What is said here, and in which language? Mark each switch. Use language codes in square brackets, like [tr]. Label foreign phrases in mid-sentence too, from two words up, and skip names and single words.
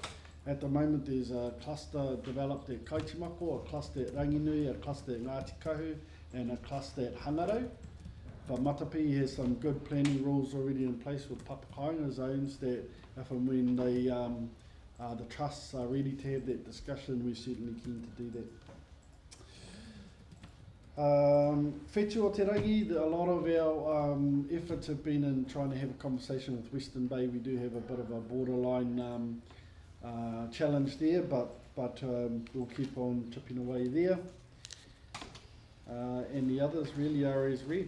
[en] At the moment, there's a cluster developed at Kaitimako, a cluster at Ranginui, a cluster at Ngāti Kahu, and a cluster at Hangarau. But Matapihi has some good planning rules already in place with papakainga zones that if and when the trusts are ready to have that discussion, we're certainly keen to do that. Whetū o te rangi, a lot of our efforts have been in trying to have a conversation with Western Bay. We do have a bit of a borderline challenge there, but we'll keep on chipping away there. And the others really are as read.